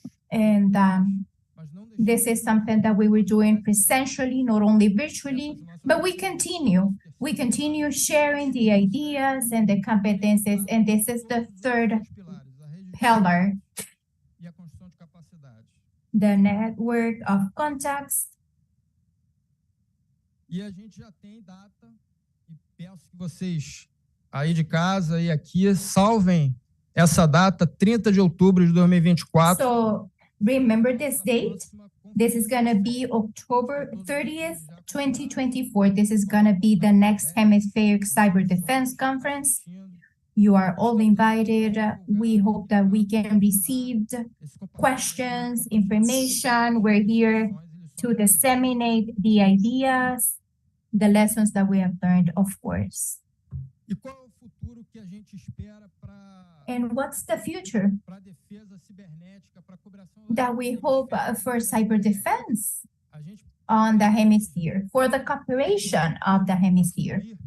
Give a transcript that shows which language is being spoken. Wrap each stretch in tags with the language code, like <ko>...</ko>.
<en>And this is something that we were doing presentially, not only virtually, but we continue. We continue sharing the ideas and the competencies. And this is the third pillar, the network of contacts.</en> <pt>Peço que vocês aí de casa e aqui salvem essa data, 30 de outubro de 2024.</pt> <en>So remember this date. This is going to be October 30th, 2024. This is going to be the next Hemispheric Cyber Defense Conference. You are all invited. We hope that we can receive questions, information. We're here to disseminate the ideas, the lessons that we have learned, of course.</en> <pt>E qual é o futuro que a gente espera para</pt> <en>And what's the future</en> <pt>a defesa cibernética, para a cooperação</pt> <en>that we hope for cyber defense on the hemisphere, for the cooperation of the hemisphere?</en>